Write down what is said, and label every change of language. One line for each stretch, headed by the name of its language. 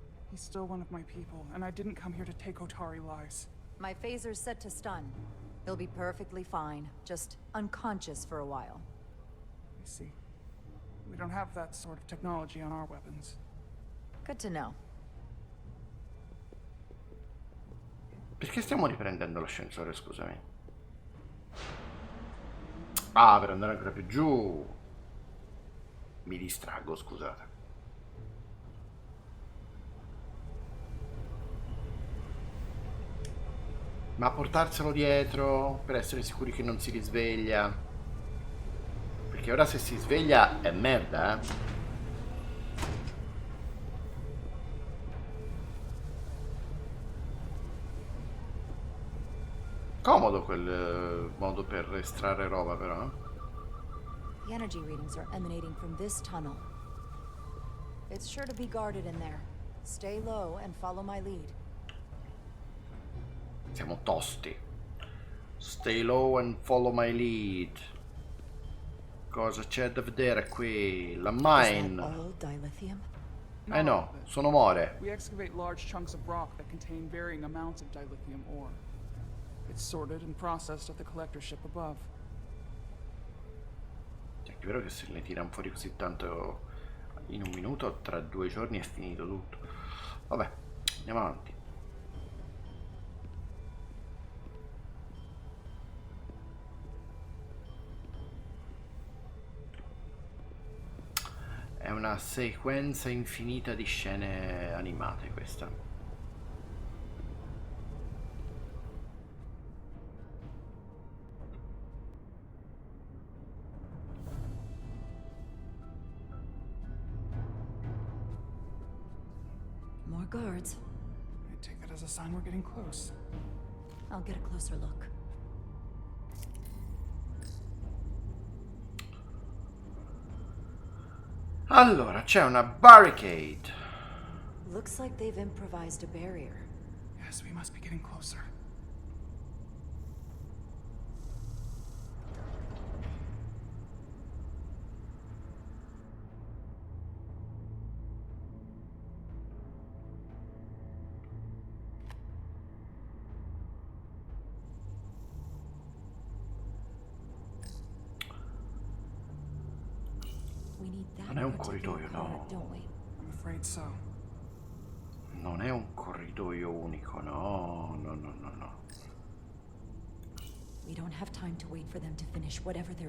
English: He's still one of my people, and I didn't come here to take Hotari lives. My phaser's set to stun. He'll be perfectly fine, just unconscious for a while. I see. We don't have that sort of technology on our weapons. Good to know.
Italian: Perché stiamo riprendendo l'ascensore, scusami? Ah, per andare ancora più giù. Mi distraggo, scusate. Ma portarselo dietro per essere sicuri che non si risveglia. Perché perché ora se si sveglia è merda, Comodo quel modo per estrarre roba, però.
English: The energy readings are emanating from this tunnel. It's sure to be guarded in there. Stay low and follow my lead.
Italian: Siamo tosti.
English: Stay low and follow my lead.
Italian: Cosa c'è da vedere qui? La mine.
English: All dilithium?
Italian: Eh no, sono more.
English: We excavate large chunks of rock that contain varying amounts of dilithium ore. It's sorted and processed at the collector ship above.
Italian: È vero che se ne tirano fuori così tanto in un minuto, tra 2 giorni è finito tutto. Vabbè, andiamo avanti. È una sequenza infinita di scene animate questa.
English: More guards. I take that as a sign we're getting close. I'll get a closer look.
Italian: Allora, c'è una barricade.
English: Looks like they've improvised a barrier. Yes, we must be getting closer.
Italian: Non è un corridoio, no.
English: I'm afraid so.
Italian: Non è un corridoio unico, no, no, no, no, no.
English: We don't have time to wait for them to finish whatever they're